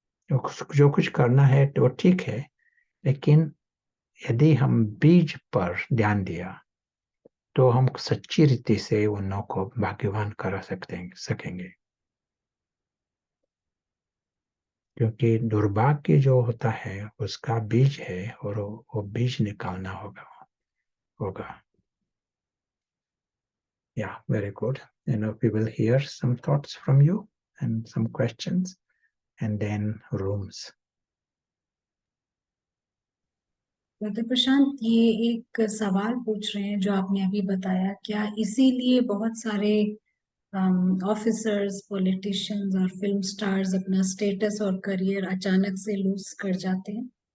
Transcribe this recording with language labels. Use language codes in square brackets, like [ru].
[hi] जो कुछ करना है तो ठीक है, लेकिन यदि हम बीज पर ध्यान दिया तो हम सच्ची रीति से उन को भाग्यवान करा सकेंगे। क्योंकि दुर्भाग्य जो होता है उसका बीज है, और वो बीज निकालना होगा। [en] Yeah, very good. We will hear some thoughts from you and some questions, and then rooms. [hi] Doctor प्रशांत, ये एक सवाल पूछ रहे हैं जो आपने अभी बताया, क्या इसीलिए बहुत सारे ऑफिसर्स, पॉलिटिशियंस और फिल्म स्टार्स अपना स्टेटस और करियर अचानक से लूज कर जाते हैं?